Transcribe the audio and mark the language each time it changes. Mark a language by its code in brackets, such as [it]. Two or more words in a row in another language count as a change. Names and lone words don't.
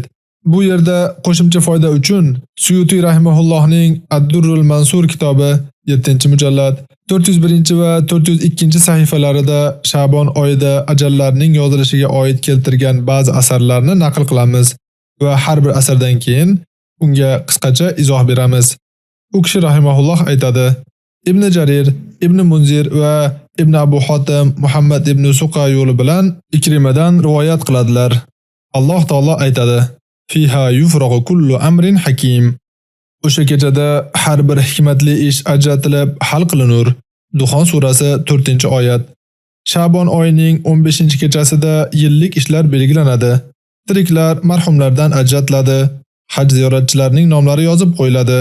[uz] Bu yerda qo'shimcha foyda uchun Suyuti rahimahullohning Ad-Durrul Mansur kitobi 7-mujallad 401 va 402 sahifalarida Sha'bon oyida ajallarning yozilishiga oid keltirgan ba'zi asarlarni naql qilamiz va har bir asardan keyin unga qisqacha izoh beramiz. U kishi rahimahulloh aytadi: Ibn Jarir, Ibn Munzir va Ibn Abu Hotim Muhammad ibn Suqa yo'li bilan Ikrimadan rivoyat qiladilar. Alloh taolo aytadi: [ar] Fiha yufraqu kullu amrin hakim. [uz] O'sha kechada har bir hikmatli ish ajratilib hal qilinur. Duxon surasi 4-oyat. Sha'bon oyining 15-kechasida yillik ishlar belgilanadi. Tiriklar marhumlardan ajratiladi. Haj ziyoratchilarining nomlari yozib qo'yiladi.